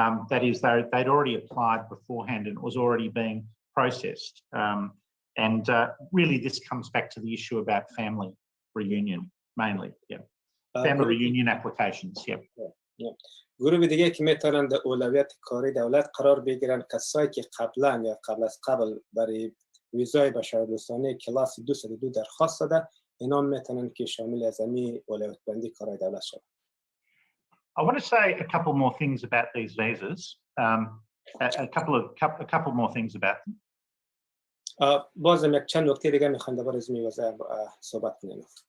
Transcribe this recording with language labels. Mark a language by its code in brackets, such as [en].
[en] That is, they'd already applied beforehand and it was already being processed. And really, this comes back to the issue about family reunion, mainly. Yeah, family reunion applications. Yeah. [fa] گروه دیگه که میتونن در اولویت کاری دولت قرار بگیرن، کسایی که قبلا یا قبل از قبل برای ویزای بشردوستانه کلاس 202 درخواست داده، اینا میتونن که شامل از همین اولویت بندی کارهای دولت شدن. [en] I want to say a couple more things about these visas. A couple more things about them. [fa] بازم یک چند نکته دیگه میخوام درباره از این وضع صحبت کنیم.